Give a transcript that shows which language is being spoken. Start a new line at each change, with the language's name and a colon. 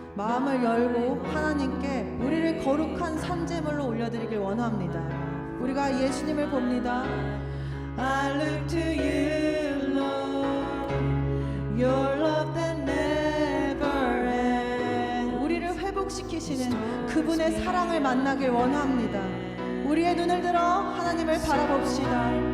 Korean: 마음을 열고 하나님께 우리를 거룩한 산제물로 올려드리길 원합니다. 우리가 예수님을 봅니다.
English: I look to you, Lord. Your love that never ends.
Korean: 우리를 회복시키시는 그분의 사랑을 만나길 원합니다. 우리의 눈을 들어 하나님을 바라봅시다.